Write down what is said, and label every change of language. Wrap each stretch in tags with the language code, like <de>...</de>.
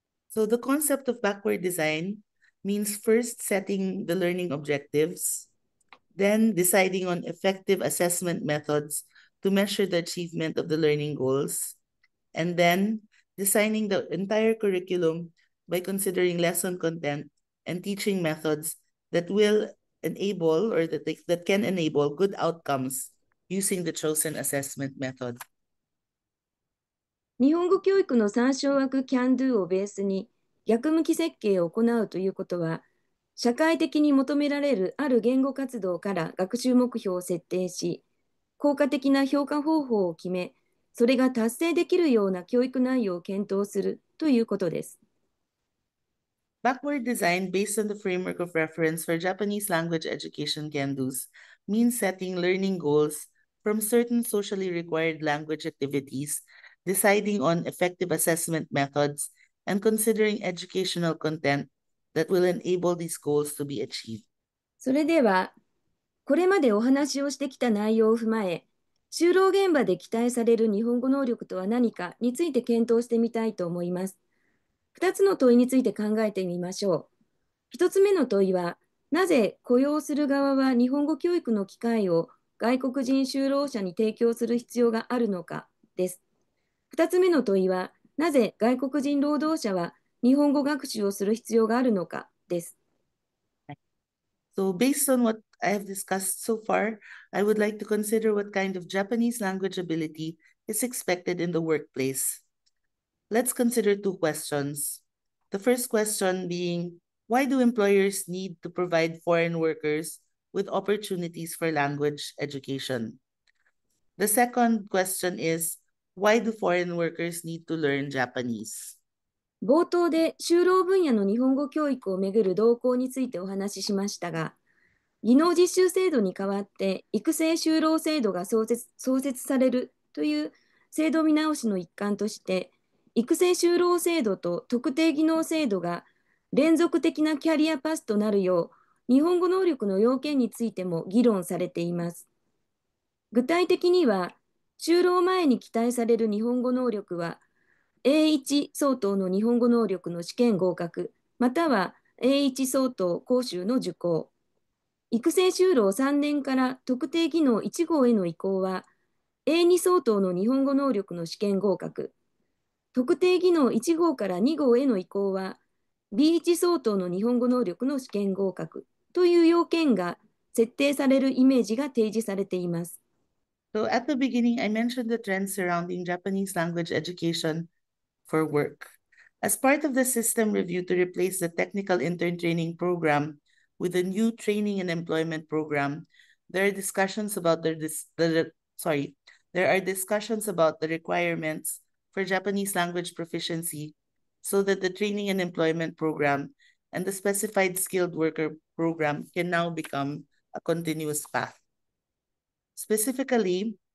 <en>So the concept of backward design means first setting the learning objectives, then deciding on effective assessment methods to measure the achievement of the learning goals, and then designing the entire curriculum by considering lesson content and teaching methods that will enable or that can enable good outcomes using the chosen assessment method.</en> <ja>日本語教育の参照枠 CAN-DO をベースに逆向き設計を行うということは、社会的に求められるある言語活動から学習目標を設定し、効果的な評価方法を決め、それが達成できるような教育内容を検討するということです。</ja> <en>Backward design based on the framework of reference for Japanese language education can-dos means setting learning goals from certain socially required language activities, deciding on effective assessment methods, and considering educational content that will enable these goals to be achieved.</en> <ja>それでは、これまでお話をしてきた内容を踏まえ、就労現場で期待される日本語能力とは何かについて検討してみたいと思います。 2つの問いについて考えてみましょう。1つ目の問いは、なぜ雇用する側は日本語教育の機会を外国人就労者に提供する必要があるのかです。 2つ目の問いは、なぜ外国人労働者は日本語学習をする必要があるのかです。</ja> <en>So based on what I have discussed so far, I would like to consider what kind of Japanese language ability is expected in the workplace. Let's consider two questions. The first question being, why do employers need to provide foreign workers with opportunities for language education? The second question is, why do foreign workers need to learn Japanese?</en> <ja>冒頭で就労分野の日本語教育をめぐる動向についてお話ししましたが、技能実習制度に代わって育成就労制度が創設されるという制度見直しの一環として、育成就労制度と特定技能制度が連続的なキャリアパスとなるよう、日本語能力の要件についても議論されています。具体的には、就労前に期待される日本語能力は、A1 相当の日本語能力の試験合格、または A1 相当講習の受講。育成就労3年から特定技能1号への移行は、A2 相当の日本語能力の試験合格。特定技能1号から2号への移行は、B1 相当の日本語能力の試験合格という要件が設定されるイメージが提示されています。</ja> <en>So at the beginning, I mentioned the trends surrounding Japanese language education for work. As part of the system review to replace the technical intern training program with a new training and employment program, there are discussions about the requirements for Japanese language proficiency so that the training and employment program and the specified skilled worker program can now become a continuous path. Specifically,</en>